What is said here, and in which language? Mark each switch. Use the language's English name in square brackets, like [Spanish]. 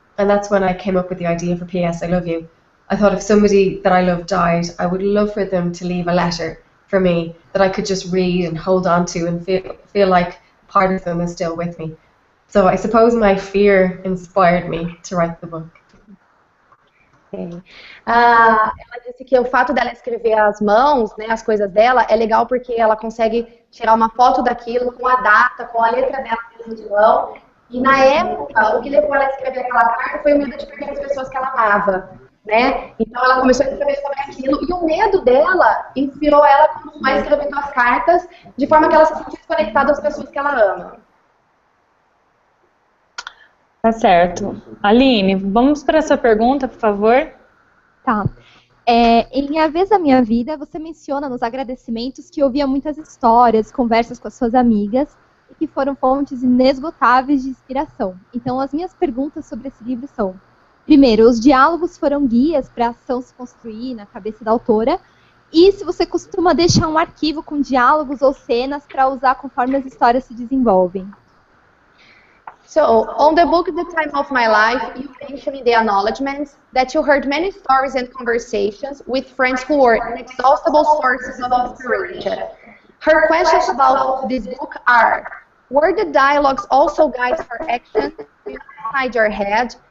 [English] And that's when I came up with the idea for P.S. I Love You. I thought if somebody that I love died, I would love for them to leave a letter for me that I could just read and hold on to and feel like part of them is still with me. So I suppose my fear inspired me to write the book. [Portuguese] Ela disse que o fato dela escrever as mãos, né, as coisas dela, é legal porque ela consegue tirar uma foto daquilo com a data, com a letra dela mesmo de mão. E na época, o que levou ela a escrever aquela carta foi o medo de perder as pessoas que ela amava, né? Então ela começou a escrever sobre aquilo e o medo dela inspirou ela a continuar escrevendo as cartas de forma que ela se sentisse conectada às pessoas que ela ama. Tá certo. Aline, vamos para essa pergunta, por favor? Tá. Em A Vez da Minha Vida, você menciona nos agradecimentos que ouvia muitas histórias, conversas com as suas amigas, e que foram fontes inesgotáveis de inspiração. Então, as minhas perguntas sobre esse livro são: primeiro, os diálogos foram guias para a ação se construir na cabeça da autora? E se você costuma deixar um arquivo com diálogos ou cenas para usar conforme as histórias se desenvolvem? [English] So, on the book The Time of My Life, you mentioned in the acknowledgements that you heard many stories and conversations with friends who were inexhaustible sources of inspiration. Her questions about this book are: were the dialogues also guides for action inside your head?